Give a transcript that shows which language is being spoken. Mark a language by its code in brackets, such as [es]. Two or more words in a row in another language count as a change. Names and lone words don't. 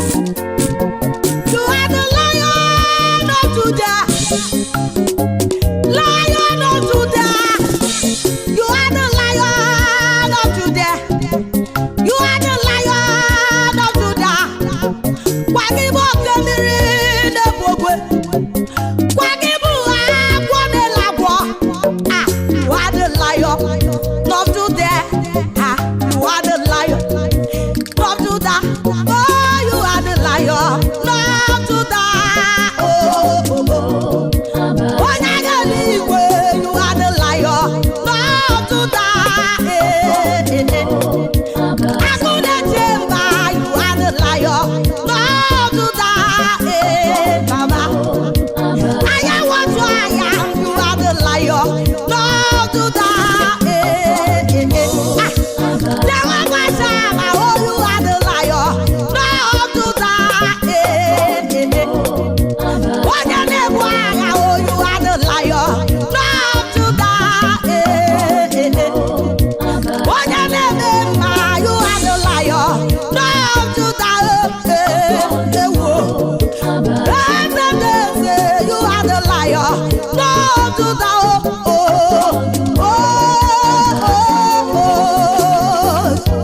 [en] You are the Lion of Judah. Lion of Judah. You are the Lion of Judah. You are the Lion of Judah. [ig] Kwa gị bụ oke mmiri na-ebu ogwe. Kwa gị bụ agwọ na-ele agwọ. [en] Ah, you are the Lion of Judah. Ah, you are the Lion of Judah. Oh, you are the Lion of Judah. Oh, oh, oh. Abba. [ig] Onye agha eluigwe, [en] you are the Lion of Judah. Eh, eh, eh. Abba. [ig] Agụ na-eche mba, [en] you are the Lion of Judah. Eh, Baba. Abba. I am what I am, you are the Lion of Judah. Eh, eh, eh. Ah. Jehovah Shammah, oh, you are the Lion of Judah. [ig] Eh, eh, eh. Onye na-ebu agha, [en] oh, you are the Lion of Judah. [ig] Eh, eh, eh. Onye na-eme mma, [en] you are the Lion of Judah. Eh, eh, eh, wo. [ig] Eze na-eze, [en] you are the Lion of Judah. Oh, oh, oh, oh, oh.